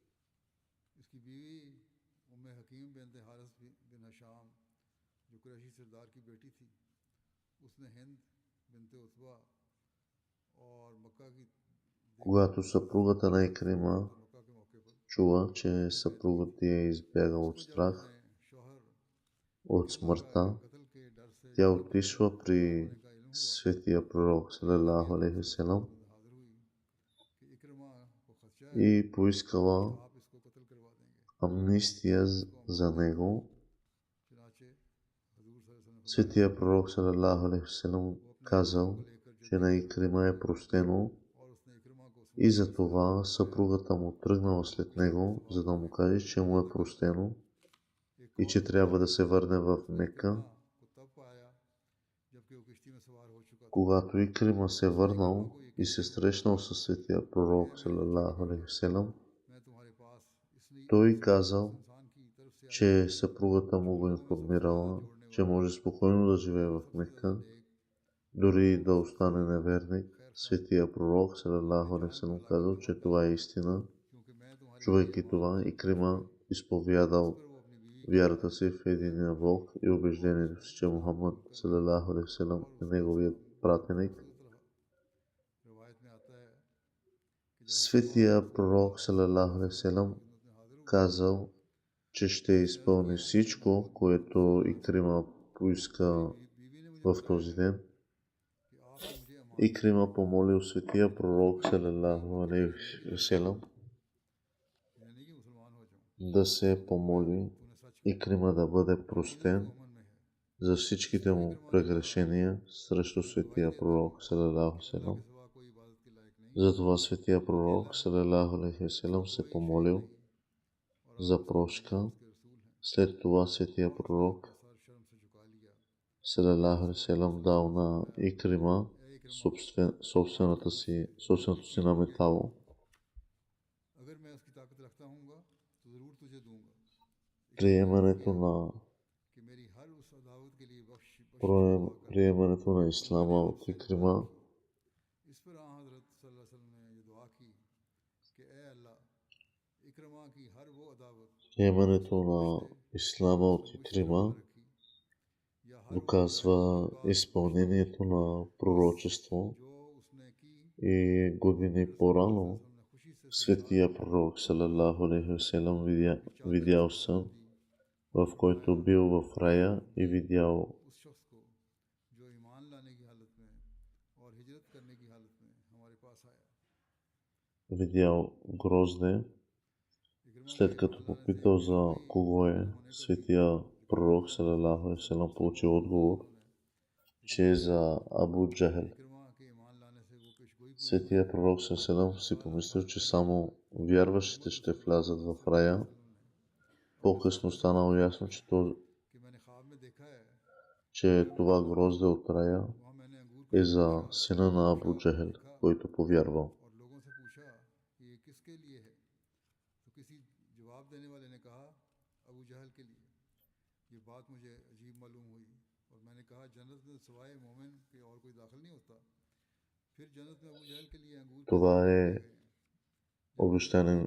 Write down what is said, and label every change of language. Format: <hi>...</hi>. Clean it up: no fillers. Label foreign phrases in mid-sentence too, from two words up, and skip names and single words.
<bg>Когато съпругата на Икрима чула, че съпругът ти е избягал от страх от смъртта, тя отишла при светия пророк</bg> <ar>صلى الله عليه وسلم</ar> <bg>и поискала амнистия за него. Светия пророк</bg> <ar>صلى الله عليه وسلم</ar> <bg>казал, че на Икрима е простено и затова съпругата му тръгнала след него, за да му каже, че му е простено и че трябва да се върне в Мека. Когато Икрима се върнал и се срещнал със светия пророк</bg> <ar>صلى الله عليه وسلم,</ar> <bg>той казал, че съпругата му го информирала, че може спокойно да живее в Мека, дори да остане неверник. Светия пророк</bg> <ar>صلى الله عليه وسلم</ar> <bg>казал, че това е истина. Чувайки това, Икрима изповядал вярата си в единия Бог и убеждението си, че Мухаммад</bg> <ar>صلى الله عليه وسلم</ar> <bg>е неговият пратеник. Светия пророк</bg> <ar>صلى الله عليه وسلم</ar> <bg>казал, че ще изпълни всичко, което Икрима поиска в този ден. Икрима помолил светия пророк</bg> <ar>صلى الله عليه وسلم</ar> <bg>да се помоли Икрима да бъде простен за всичките му прегрешения срещу светия пророк</bg> <ar>صلى الله عليه وسلم.</ar> <bg>Затова светия пророк</bg> <ar>صلى الله عليه وسلم</ar> <bg>се помолил за прошка. След това светия пророк</bg> <ar>صلى الله عليه وسلم</ar> <bg>дал на Икрима собственото си наметало. Приемането на ислама от Икрима доказва изпълнението на пророчество и години по-рано светия пророк</bg> <ar>صلى الله عليه وسلم</ar> <bg>видял сън, в който бил в рая и видял грозде. След като попитал за кого е, светия пророк</bg> <ar>صلى الله عليه وسلم</ar> <bg>получил отговор, че е за Абу Джахел. Светия пророк</bg> <ar>صلى الله عليه وسلم</ar> <bg>си помислил, че само вярващите ще влязат в рая. По-късно станало ясно, че това грозде от рая е за сина на Абу Джахел, който повярвал. Това е обещание.</bg>